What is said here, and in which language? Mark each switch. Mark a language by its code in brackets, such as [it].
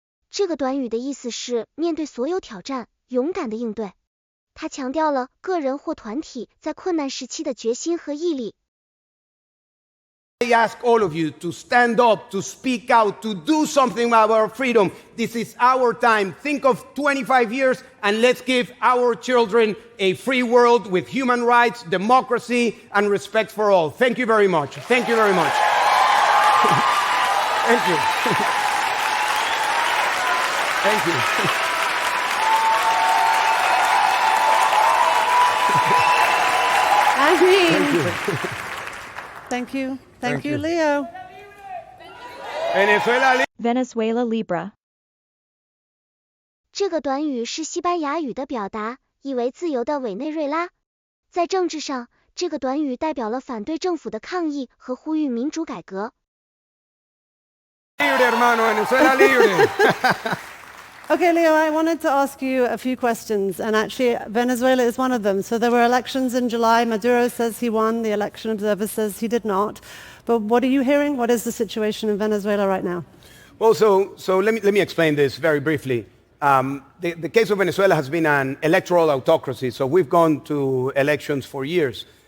[zh] 这个短语的意思是面对所有挑战，勇敢的应对。它强调了个人或团体在困难时期的决心和毅力。 [en] I ask all of you to stand up, to speak out, to do something about our freedom. This is our time. Think of 25 years and let's give our children a free world with human rights, democracy, and respect for all. Thank you very much. Thank you very much. Thank you. Thank you. I mean, thank you. Thank you, Leo. [es] Venezuela Libra. [zh] 这个短语是西班牙语的表达，意为自由的委内瑞拉。在政治上，这个短语代表了反对政府的抗议和呼吁民主改革。 [es] Libre, hermano, Venezuela libre. [en] Okay, Leo, I wanted to ask you a few questions, and actually Venezuela is one of them. So there were elections in July. Maduro says he won. The election observer says he did not. But what are you hearing? What is the situation in Venezuela right now? Well, so let me explain this very briefly. The case of Venezuela has been an electoral autocracy, so we've gone to elections for years.